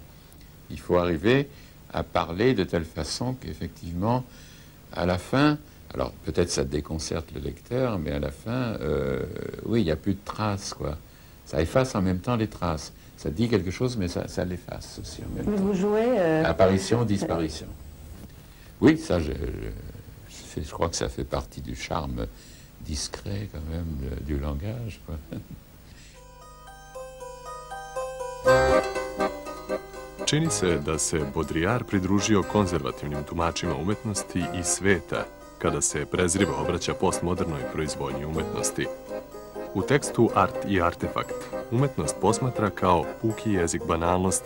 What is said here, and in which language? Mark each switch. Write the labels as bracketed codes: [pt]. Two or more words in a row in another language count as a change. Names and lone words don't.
[fr] Il faut arriver à parler de telle façon qu'effectivement, à la fin, alors peut-être ça déconcerte le lecteur, mais à la fin, oui, il n'y a plus de traces, quoi. Ça efface en même temps les traces. Ça dit quelque chose, mais ça l'efface aussi en même temps. Vous jouez... Apparition, disparition. Oui, ça, je crois que ça fait partie du charme discret, quand même, du langage, quoi. [sr] Čini se da se Baudrillard pridružio konzervativnim tumačima umetnosti i sveta kada se prezrivo obraća postmodernoj proizvodnji umetnosti. U tekstu Art i artefakt umetnost posmatra kao puki jezik banalnosti.